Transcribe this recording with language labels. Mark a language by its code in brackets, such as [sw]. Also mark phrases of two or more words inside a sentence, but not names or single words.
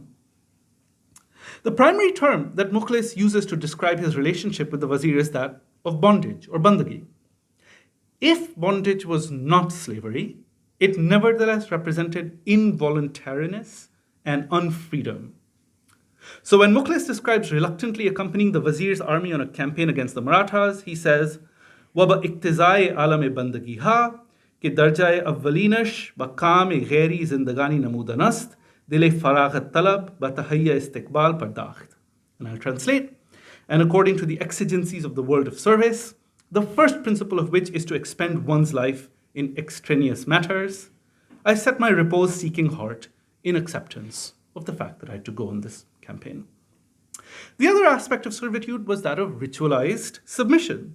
[en] The primary term that Mukhlis uses to describe his relationship with the wazir is that of bondage or bandagi. If bondage was not slavery, it nevertheless represented involuntariness and unfreedom. So when Mukhlis describes reluctantly accompanying the wazir's army on a campaign against the Marathas, he says, [fa] "و به اقتضای عالم بندگی‌ها که درجهٔ اولینش به کام غیری زندگانی نمودن است دل فراغت طلب به تهیهٔ استقبال پرداخت." [en] And I'll translate. And according to the exigencies of the world of service, the first principle of which is to expend one's life in extraneous matters, I set my repose-seeking heart in acceptance of the fact that I had to go on this campaign. The other aspect of servitude was that of ritualized submission.